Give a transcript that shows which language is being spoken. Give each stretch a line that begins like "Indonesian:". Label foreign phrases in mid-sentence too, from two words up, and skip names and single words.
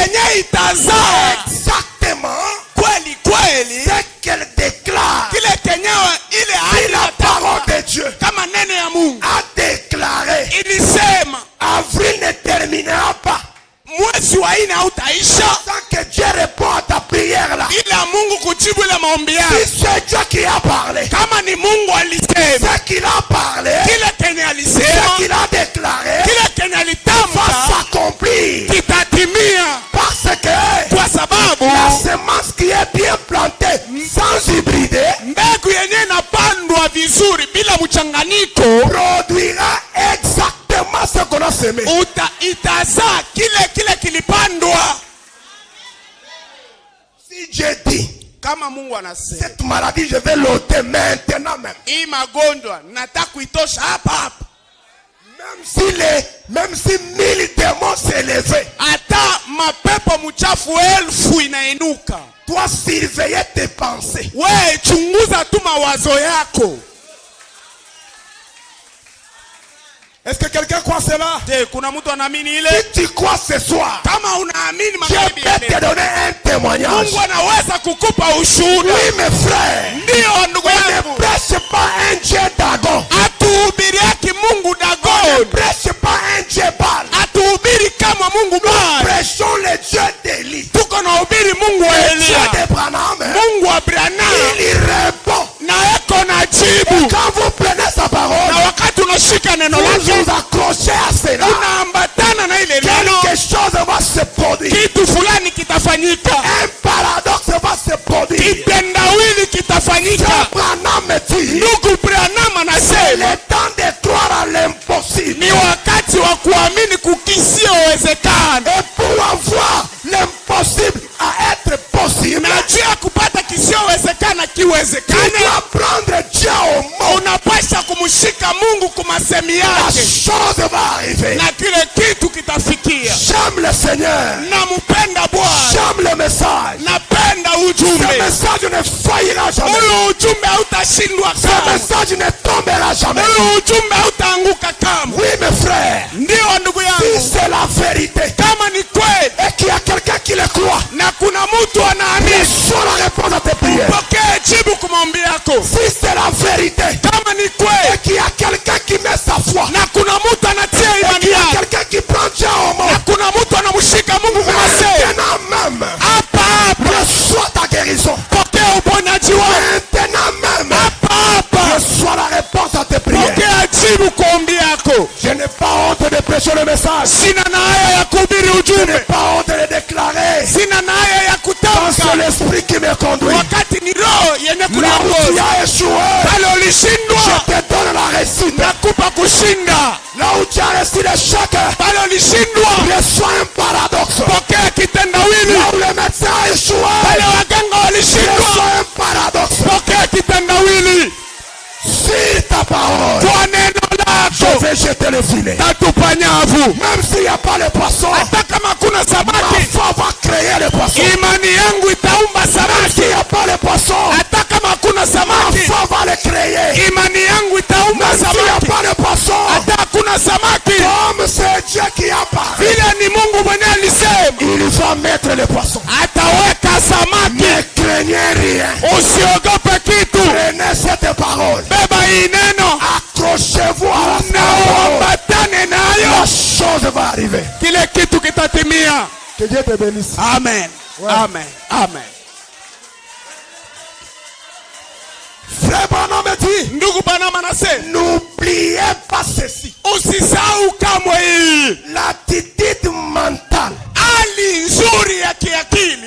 Swahili: na itazaa exactement kweli kweli
French: ce qu'elle déclare.
Swahili: kile kenyewe ile
French: Et la parole de Dieu
Swahili: kama neno ya Mungu
French: a déclaré,
Swahili: ilisema
French: avril ne terminera pas
Swahili: mwezi wa 4 hautaisha
French: sans que Dieu réponde à ta prière là.
Swahili: ila Mungu kujibu ile maombi yako.
French: Si c'est Dieu qui a parlé,
Swahili: Kama ni Mungu alisema
French: ce qu'il a parlé,
Swahili: kile kenye
French: ce
Swahili: alisema
French: qu'il a déclaré
Swahili: kile kenye
French: va
Swahili: alitamka
French: s'accomplir.
Swahili: kitatimia,
French: Parce que
Swahili: kwa sababu
French: la semence qui est bien plantée sans hybrider
Swahili: mbegu yenyewe inapandwa vizuri bila mchanganyiko
French: produira exactement ce qu'on a semé.
Swahili: itazaa kile kilipandwa.
French: Si Dieu dit,
Swahili: Kama Mungu anasema
French: cette maladie je vais l'ôter maintenant même.
Swahili: hii magonjwa nataka kuitosha hapa hapa,
French: Même si 1000 démons s'élevaient,
Swahili: hata mapepo mchafu 1000 inainuka,
French: toi surveiller tes pensées.
Swahili: we chunguza tu mawazo yako.
French: Est-ce que quelqu'un croit cela?
Swahili: Je, kuna mtu anaamini ile?
French: Si tu crois ce soir,
Swahili: Kama unaamini
French: Dieu
Swahili: magharibi ya
French: peut te
Swahili: leo,
French: donner un témoignage.
Swahili: Mungu anaweza kukupa ushuhuda.
French: Oui, mes frères,
Swahili: Ndio ndugu
French: ne
Swahili: yangu,
French: prêche pas un Dieu Dagon.
Swahili: atuhubiriaki Mungu
French: Ne
Swahili: Dagon,
French: prêche pas un Dieu Baal.
Swahili: atuhubiri kama Mungu Bwana.
French: Prêchons le Dieu d'Élie.
Swahili: Tuko na hubiri Mungu wa
French: Dieu
Swahili: Elia,
French: d'Abraham.
Swahili: Mungu wa Abrahamu,
French: Il y répond.
Swahili: na eko na jibu.
French: Quand vous prenez sa
Swahili: Na
French: parole,
Swahili: wakati unashika neno
French: vous
Swahili: lake,
French: vous accrochez à cela.
Swahili: unaambatana na ile neno,
French: Quelque chose va se produire.
Swahili: kitu fulani kitafanyika,
French: Un paradoxe va se produire.
Swahili: kitendawili kitafanyika.
French: Abraham me dit,
Swahili: Ndugu Branham
French: c'est
Swahili: anasema
French: le temps de croire à l'impossible.
Swahili: ni wakati wa kuamini kukisiowezekana,
French: Et pour avoir l'impossible à être possible,
Swahili: na juu ya kupata kisiowezekana
French: tu
Swahili: kiwezekane,
French: dois prendre Dieu au mot.
Swahili: unapasha kumshika Mungu kumasemi
French: La
Swahili: yake,
French: chose va arriver.
Swahili: na kile kitu kitafikia.
French: J'aime le Seigneur.
Swahili: Nampenda Bwana,
French: J'aime le message.
Swahili: napenda
French: Ce
Swahili: ujumbe.
French: message ne faillira jamais.
Swahili: Huyu ujumbe hautashindwa
French: Ce
Swahili: kamwe,
French: message ne tombera jamais.
Swahili: huyu ujumbe hautaanguka kamwe.
French: Oui, mes frères.
Swahili: Ndio ndugu
French: Si
Swahili: yangu,
French: c'est la vérité
Swahili: kama ni kweli
French: et qu'il y a quelqu'un qui le croit,
Swahili: na kuna mtu anaamini,
French: reçois la réponse à tes prières.
Swahili: pokea jibu kwa maombi yako.
French: Si c'est la vérité
Swahili: Kama ni
French: et
Swahili: kweli
French: qu'il y a quelqu'un qui met sa foi,
Swahili: na kuna mtu anatia
French: et
Swahili: imani
French: qu'il y a
Swahili: yake,
French: quelqu'un qui prend Dieu au mot,
Swahili: na kuna mtu anamshika Mungu kwa masemi,
French: maintenant même,
Swahili: hapa hapa
French: reçois ta guérison.
Swahili: pokea uponyaji wako,
French: Maintenant même,
Swahili: hapa hapa
French: reçois la réponse à tes prières.
Swahili: pokea jibu kwa ombi yako.
French: Je n'ai pas honte de prêcher le message.
Swahili: Sina na haya ya kuhubiri
French: Je n'ai
Swahili: ujumbe,
French: pas honte de déclarer.
Swahili: sina na haya ya
French: Quand c'est
Swahili: kutamka,
French: l'esprit qui me conduit.
Swahili: wakati ni roho yenye
French: Là où tu
Swahili: kuniongoza.
French: as échoué,
Swahili: Pale
French: je
Swahili: ulishindwa,
French: te donne la réussite.
Swahili: nakupa kushinda.
French: Là où tu as reçu l'échec,
Swahili: Pale ulishindwa,
French: reçois un paradoxe.
Swahili: pokea kitendawili.
French: Là où le médecin a échoué,
Swahili: Pale waganga walishindwa,
French: reçois un paradoxe.
Swahili: pokea kitendawili.
French: Sur ta parole,
Swahili: Kwa neno
French: je
Swahili: lako
French: vais jeter le filet.
Swahili: tatupa nyavu.
French: Même s'il n'y a pas de poisson,
Swahili: Hata kama kuna
French: ma
Swahili: samaki,
French: foi va créer le poisson.
Swahili: imani yangu itaumba
French: S'il
Swahili: samaki.
French: n'y a pas de poisson,
Swahili: Hata kama kuna
French: ma
Swahili: samaki,
French: foi va le créer.
Swahili: imani yangu itaumba
French: Même s'il n'y a
Swahili: samaki.
French: pas de poisson,
Swahili: Hata kuna samaki,
French: comme c'est Dieu qui a parlé,
Swahili: vile ni Mungu mwenyewe alisema,
French: il va mettre le poisson.
Swahili: ataweka samaki.
French: Ne craignez rien.
Swahili: Usiogope kitu,
French: Prenez cette parole.
Swahili: beba hii neno
French: Accrochez-vous à la
Swahili: na
French: parole.
Swahili: uambatane
French: La
Swahili: nayo,
French: chose va arriver.
Swahili: kile kitu kitatimia.
French: Que Dieu te bénisse. Amen, amen, amen. Frère Branham me dit,
Swahili: Ndugu Branham anasema
French: n'oubliez pas ceci.
Swahili: usisahau kamwe hii
French: L'attitude mentale
Swahili: hali nzuri ya kiakili,